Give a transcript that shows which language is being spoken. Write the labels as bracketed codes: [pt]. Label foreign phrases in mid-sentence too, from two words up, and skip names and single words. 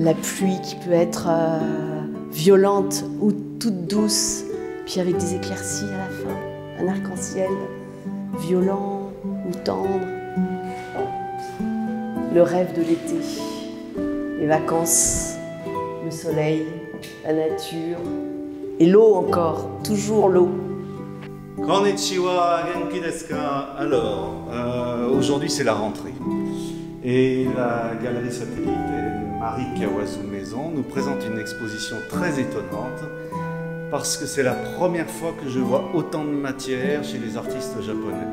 [fr] La pluie qui peut être violente ou toute douce, puis avec des éclaircies à la fin, un arc-en-ciel violent ou tendre. Le rêve de l'été, les vacances, le soleil, la nature et l'eau encore, toujours l'eau. [ja] こんにちは、元気ですか? [fr] Alors, aujourd'hui c'est la rentrée. Et la galerie satellite Marie Kawazu Maison nous présente une exposition très étonnante parce que c'est la première fois que je vois autant de matière chez les artistes japonais.